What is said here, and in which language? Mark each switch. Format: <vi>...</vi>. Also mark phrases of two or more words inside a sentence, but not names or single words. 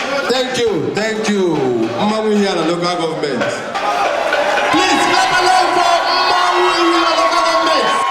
<en>Thank you, thank you.</en> <ig>Mmanwụ ihe a na</ig> <en>local government. Please, clap along for Mmanwu Iwulo Local Government.</en>